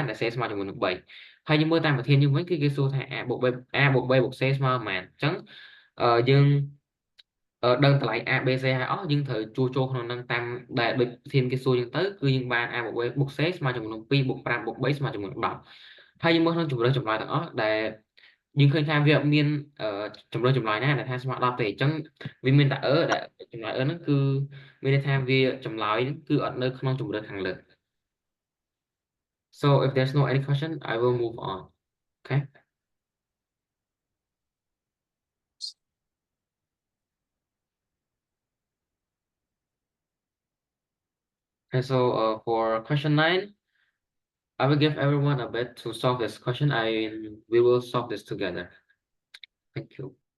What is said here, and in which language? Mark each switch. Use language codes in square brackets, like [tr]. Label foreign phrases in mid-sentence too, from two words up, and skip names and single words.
[km] ដែល c ស្មើជាមួយនឹង3ហើយយើងមើលតាមប្រធានយើងវិញគឺគេសួរថា a បូក b បូក c ស្មើប៉ុន្មានអញ្ចឹងយើងដឹងតម្លៃ a b c ហើយអស់យើងត្រូវជួសចូលក្នុងនឹងតាមដែលដូចប្រធានគេសួរយើងទៅគឺយើងបាន a បូក b បូក c ស្មើជាមួយនឹង2បូក5បូក3ស្មើជាមួយនឹង10ហើយយើងមើលក្នុងជម្រើសចម្លើយទាំងអស់ដែលយើងឃើញថាវាអត់មានជម្រើសចម្លើយណាដែលថាស្មើ10ទេអញ្ចឹងវាមានតែដែលចម្លើយហ្នឹងគឺមានន័យថាវាចម្លើយហ្នឹងគឺអត់នៅក្នុងជម្រើសខាងលើ [en] So if there's no any question I will move on okay and so for question 9 I will give everyone a bit to solve this question we will solve this together thank you